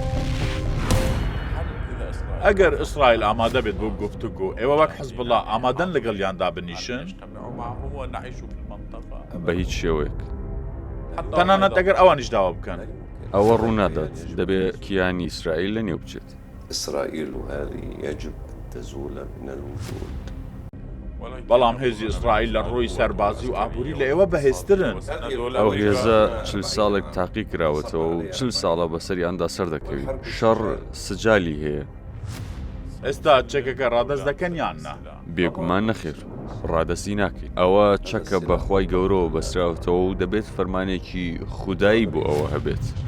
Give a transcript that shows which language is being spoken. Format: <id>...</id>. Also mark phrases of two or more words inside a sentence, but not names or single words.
<ckb>ئەگەر ئیسرائیل ئامادە بێت بۆ گفتوگۆ ئێوە وەک حزب الله ئامادەن لەگەڵ یاندا بنیشن؟ بە هیچ شێوەیەک. تەنانەت ئەگەر ئەوانیش داوا بکەن. ئەوە ڕوونادات دەبێت کیانی ئیسرائیل لە نێو بچێت.</ckb> <ar>إسرائيل هذه يجب تزول من الوجود.</ar> <ckb>بەڵام هێزی ئیسرائیل لە ڕۆی سەربازی و ئابووری لە ئێوە بەهێزترن. ئەو هێزە 40 ساڵێک تاقی کراوەتەوە و 40 ساڵە بەسەریاندا سەر دەکەوی. شەڕ سجالی هەیە. ئێستا چەکەکە ڕادەست دەکەن یان نا؟ بێگومان نەخێر ڕادەستی ناکەین. ئەوە چەکە بەخوای گەورەوە بەسراوتەوە و دەبێت فەرمانێکی خودایی بۆ ئەوە هەبێت.</ckb>